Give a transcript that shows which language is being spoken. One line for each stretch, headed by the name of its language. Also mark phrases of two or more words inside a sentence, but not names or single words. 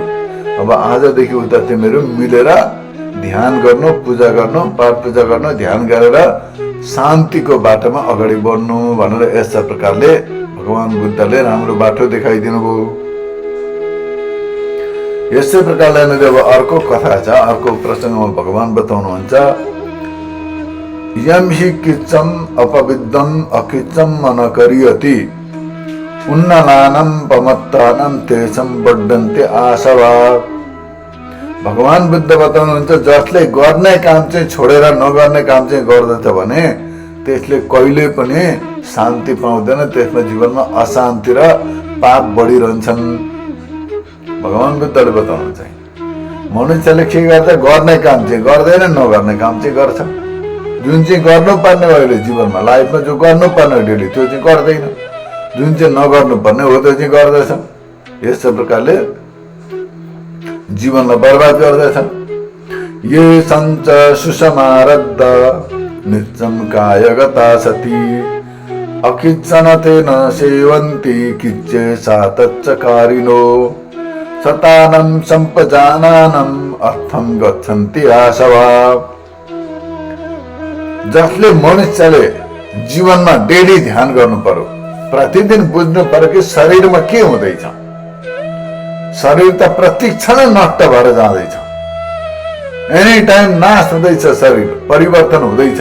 Nepali: अब आजदेखि उता तिमीहरू मिलेर ध्यान गर्नु, पूजा गर्नु, पाठ पूजा गर्नु, ध्यान गरेर शान्तिको बाटोमा अगाडि बढ्नु भनेर यस्ता प्रकारले भगवान बुद्धले राम्रो बाटो देखाइदिनु भयो। यस्तै प्रकारले जब अर्को कथा छ, अर्को प्रसङ्गमा भगवान बताउनुहुन्छ,
Pali: यम हि किच्चम अपविद्धम अकिच्चम मन करियति उन्नलानम पमत्तानम तेसम बड्डन्ते आशवा।
Nepali: भगवान बुद्ध बताउनुहुन्छ, जसले गर्ने काम चाहिँ छोडेर नगर्ने काम चाहिँ गर्दछ भने त्यसले कहिले पनि शान्ति पाउँदैन। त्यसमा जीवनमा अशान्ति र पाप बढिरहन्छन्। भगवान बुद्धले बताउनुहुन्छ, मनुष्यले के गर्छ? गर्ने काम चाहिँ गर्दैन, नगर्ने काम चाहिँ गर्छ। जुन चाहिँ गर्नुपर्ने हो अहिले जीवनमा, लाइफमा जो गर्नुपर्ने डेली, त्यो चाहिँ गर्दैन। जुन चाहिँ नगर्नुपर्ने हो त्यो चाहिँ गर्दछ। यस्तो प्रकारले जीवनलाई बर्बाद गर्दछन्।
Pali: ये सञ्च सुसमारद्ध नित्यं कायगता सती अकिच्चन तेन सेवन्ति किच्चे सातच्चकारिणो सतानं सम्पजानानं अर्थं गच्छन्ति आशवा।
Nepali: जसले मनुष्यले जीवनमा डेली ध्यान गर्नु पर्यो, प्रतिदिन बुझ्नु पर्यो कि शरीरमा के हुँदैछ। शरीर त प्रतिक्षण नष्ट भएर जाँदैछ।
English: any time
Nepali: नाश हुँदैछ, शरीर परिवर्तन हुँदैछ।